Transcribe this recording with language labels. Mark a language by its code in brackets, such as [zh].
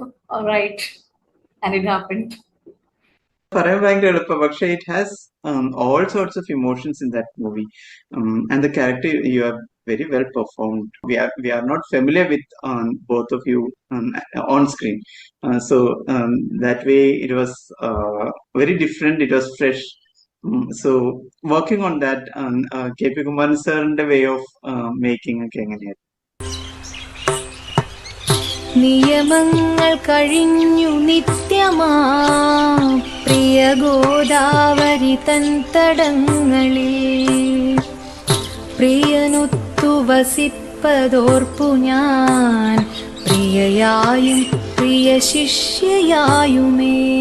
[en] all right, and it happened. [ml] പറയാൻ ഭയങ്കര എളുപ്പം പക്ഷെ [en] It has all sorts of emotions in that movie and the character you have very well performed. We are not familiar with both of you on screen, so that way it was very different. It was fresh. So working on that, KP Kumaran sirന്റെ way of making [ml] ഒക്കെ എങ്ങനെയായിരുന്നു? നിയമങ്ങൾ കഴിഞ്ഞു നിത്യമാ പ്രിയ ഗോദാവരി തൻ തടങ്ങളിൽ പ്രിയനൊത്തു വസിപ്പതോർപ്പു ഞാൻ പ്രിയയായും പ്രിയ ശിഷ്യയായുമേ.